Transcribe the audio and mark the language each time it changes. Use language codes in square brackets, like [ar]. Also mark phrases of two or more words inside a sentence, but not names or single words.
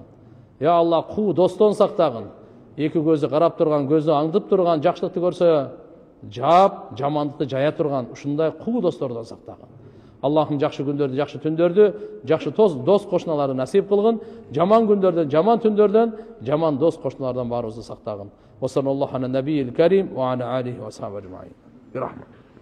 [ky] Я Алла, куу достон сактагын. Эки көзү карап турган, көзү аңдып турган, жакшылыкты көрсө жаап, жамандыкты жая турган ушундай куу достордон сактагын. Аллахым жакшы күндөрдү, жакшы түндөрдү, жакшы дос кошуналарды насип кылгын. Жаман күндөрдөн, жаман түндөрдөн, жаман дос кошуналардан баарыбызды сактагын. [ar] وصلى الله على النبي الكريم وعلى آله وصحبه أجمعين. [ky] Бирахмат.